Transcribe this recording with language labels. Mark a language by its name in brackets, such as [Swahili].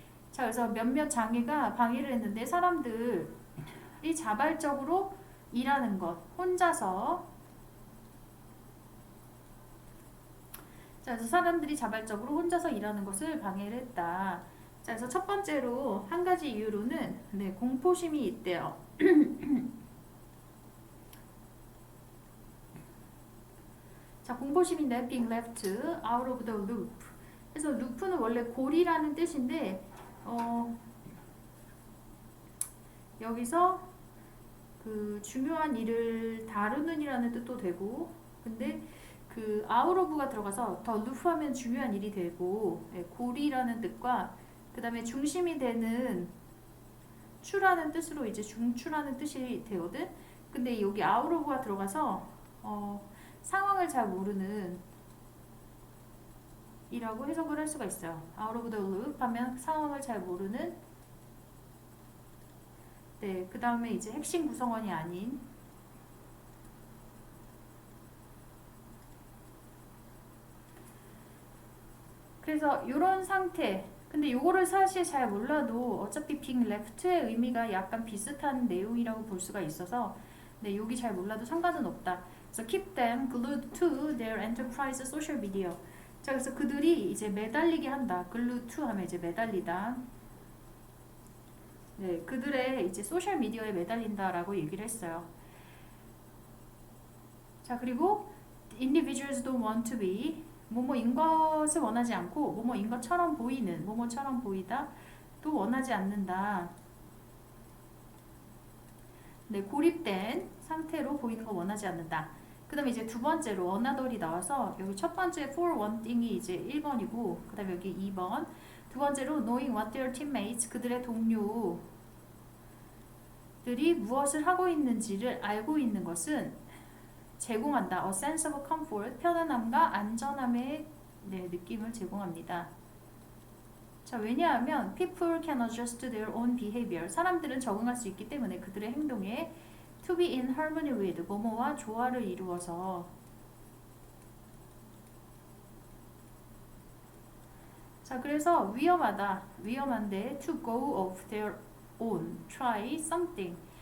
[Korean] 자, 그래서 몇몇 장애가 방해를 했는데, 사람들이 자발적으로 일하는 것, 혼자서. 자, 그래서 사람들이 자발적으로 혼자서 일하는 것을 방해를 했다. 자, 그래서 첫 번째로 한 가지 이유로는, 네, 공포심이 있대요. 자, 공포심인데 [English] being left out of the loop. [Korean] 그래서 루프는 원래 고리라는 뜻인데, 여기서 그 중요한 일을 다루는이라는 뜻도 되고, 근데 그 [English] out of [Korean] 가 들어가서 더 루프하면 중요한 일이 되고, 예, 고리라는 뜻과 그 다음에 중심이 되는 추라는 뜻으로 이제 중추라는 뜻이 되거든. 근데 여기 [English] out of [Korean] 가 들어가서 상황을 잘 모르는 이라고 해석을 할 수가 있어요. [English] out of the loop [Korean] 하면 상황을 잘 모르는. 네, 그 다음에 이제 핵심 구성원이 아닌. 그래서 이런 상태. 근데 요거를 사실 잘 몰라도 어차피 [English] being left [Korean] 의 의미가 약간 비슷한 내용이라고 볼 수가 있어서, 네, 여기 잘 몰라도 상관은 없다. 그래서 [English] keep them glued to their enterprise social media. [Korean] 자, 그래서 그들이 이제 매달리게 한다. [English] glued to [Korean] 하면 이제 매달리다. 네, 그들의 이제 소셜 미디어에 매달린다라고 얘기를 했어요. 자, 그리고 [English] individuals don't want to be [Korean] 뭐뭐인 것을 원하지 않고 뭐뭐인 것처럼 보이는, 뭐뭐처럼 보이다 또 원하지 않는다. 네, 고립된 상태로 보이는 거 원하지 않는다. 그 다음에 이제 두 번째로 another이 나와서, 여기 첫 번째 [English] for one thing [Korean] 이 이제 1번이고, 그 다음에 여기 2번. 두 번째로 [English] knowing what their teammates, [Korean] 그들의 동료들이 무엇을 하고 있는지를 알고 있는 것은 제공한다. [English] A sense of comfort, [Korean] 편안함과 안전함의, 네, 느낌을 제공합니다. 자, 왜냐하면 [English] people can adjust their own behavior. [Korean] 사람들은 적응할 수 있기 때문에 그들의 행동에 [English] to be in harmony with, [Korean] 뭐뭐와 조화를 이루어서. 자, 그래서 위험한데 [English] to go off their own, try something.